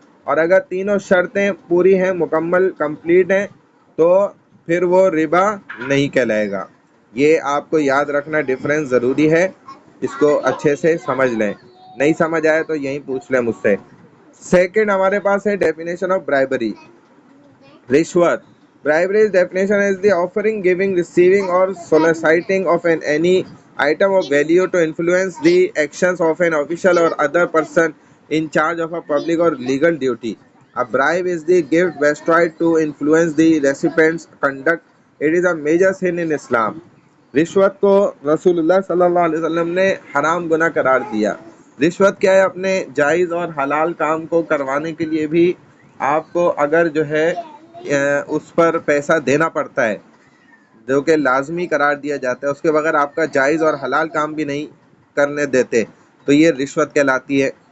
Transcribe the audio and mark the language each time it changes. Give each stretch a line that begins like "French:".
Urdu: اور اگر تینوں شرطیں پوری ہیں، مکمل کمپلیٹ ہیں، تو پھر وہ ربا نہیں کہلائے گا. یہ آپ کو یاد رکھنا ڈفرینس ضروری ہے، اس کو اچھے سے سمجھ لیں. نہیں سمجھ آئے تو یہیں پوچھ لیں مجھ سے. سیکنڈ ہمارے پاس ہے
English: definition of bribery,
Urdu: رشوت.
English: Bribery's definition is the offering, giving, receiving, or soliciting of any item of value to influence the actions of an official or other person in charge of a public or legal duty. A bribe is the gift bestowed to influence the recipient's conduct. It is a major sin in Islam.
Urdu: رشوت کو رسول اللہ صلی اللہ علیہ وسلم نے حرام گناہ قرار دیا. رشوت کیا ہے؟ اپنے جائز اور حلال کام کو کروانے کے لیے بھی آپ کو اگر جو ہے اس پر پیسہ دینا پڑتا ہے، جو کہ لازمی قرار دیا جاتا ہے، اس کے بغیر آپ کا جائز اور حلال کام بھی نہیں کرنے دیتے، تو یہ رشوت کہلاتی ہے.